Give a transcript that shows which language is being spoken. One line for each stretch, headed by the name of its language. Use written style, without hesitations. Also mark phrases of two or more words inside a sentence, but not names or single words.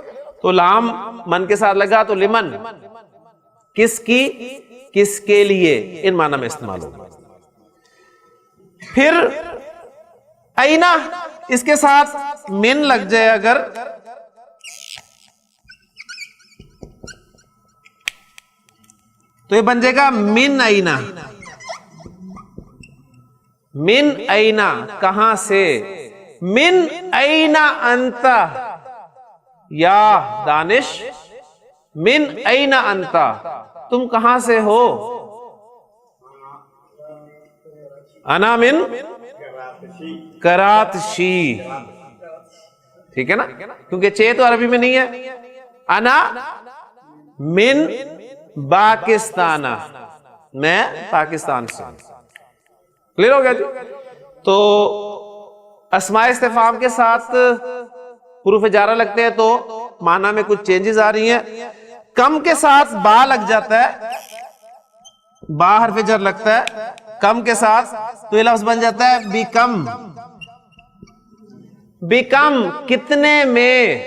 Urdu: تو لام من کے ساتھ لگا تو لمن کس کی، کس کے لیے، ان معنی میں استعمال ہوگا. پھر اینا اس کے ساتھ من لگ جائے اگر تو یہ بن جائے گا
Arabic: من اینا، من اینا
Urdu: کہاں سے،
Arabic: من اینا انتا یا دانش، من اینا انتا
Urdu: تم کہاں سے ہو،
Arabic: انا من کراتشی،
Urdu: ٹھیک ہے نا، کیونکہ چے تو عربی میں نہیں ہے،
Arabic: انا من پاکستانہ،
Urdu: میں پاکستان سے. کلیئر ہو گیا جی؟ تو اسماء استفہام کے ساتھ حروف جارہ لگتے ہیں تو معنی میں کچھ چینجز آ رہی ہیں. کم کے ساتھ با لگ جاتا ہے، با حرف جر لگتا ہے کم کے ساتھ تو یہ لفظ بن جاتا ہے بیکم، بیکم کتنے میں.